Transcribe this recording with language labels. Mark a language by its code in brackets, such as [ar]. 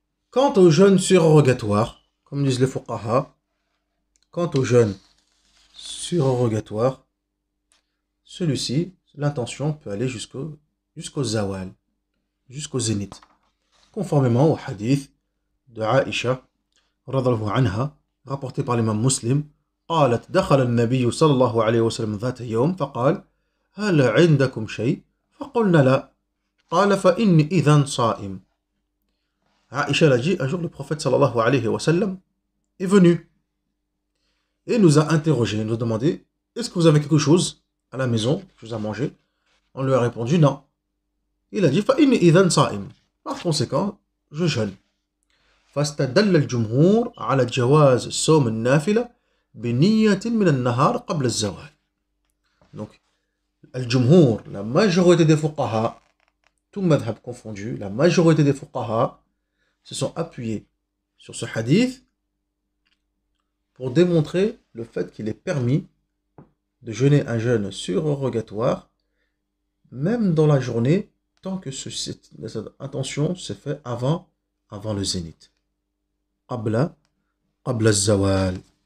[fr] Quant au jeûne surrogatoire, comme disent les fuqaha, quant au jeûne surrogatoire, celui-ci, l'intention peut aller jusqu'au zawal, jusqu'au zénith, conformément au hadith de Aïcha, radhiyallahu anha, rapporté par l'imam Muslim. [ar] قالت دخل النبي صلى الله عليه وسلم ذات يوم فقال هل عندكم شيء فقلنا لا قال فإني إذن صائم. [fr] Aïcha l'a dit, un jour le prophète sallallahu alayhi wa sallam est venu et nous a interrogé, nous a demandé est-ce que vous avez quelque chose à la maison, quelque chose à manger? On lui a répondu non. Il a dit [ar] فإني إذن صائم. [fr] Par conséquent, je jeûne. [ar] فاستدل الجمهور على جواز صوم النافلة بنية من النهار قبل الزوال. [fr] Donc, الجمهور, la majorité des fuqaha, tout madhab confondu, la majorité des fuqaha se sont appuyés sur ce hadith pour démontrer le fait qu'il est permis de jeûner un jeûne surrogatoire même dans la journée tant que cette intention se fait avant le zénith. [ar] قبل الزوال.